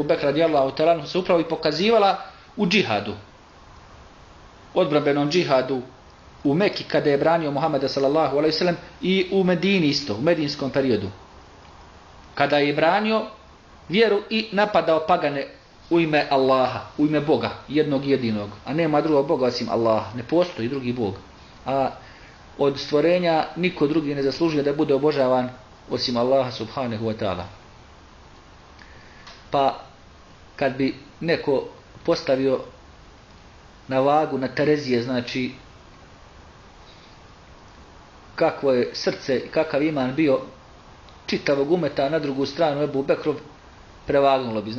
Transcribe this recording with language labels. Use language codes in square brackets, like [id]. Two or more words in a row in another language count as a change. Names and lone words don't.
[bs] Bekra [ar] رضي الله تعالى عنه [bs] se upravo i pokazivala u džihadu, odbrambenom džihadu u Meki kada je branio Muhammeda [ar] صلى الله عليه وسلم, [bs] i u Medini isto, u medinskom periodu, kada je branio vjeru i napadao pagane u ime Allaha, u ime Boga, jednog jedinog, a nema drugog Boga osim Allaha, ne postoji drugi Bog, a od stvorenja niko drugi ne zaslužuje da bude obožavan osim Allaha [ar] سبحانه وتعالى. [bs] Pa kad bi neko postavio na vagu, na Terezije, znači kakvo je srce i kakav iman bio čitavog umeta, na drugu stranu Ebu Bekrov prevagnulo bi.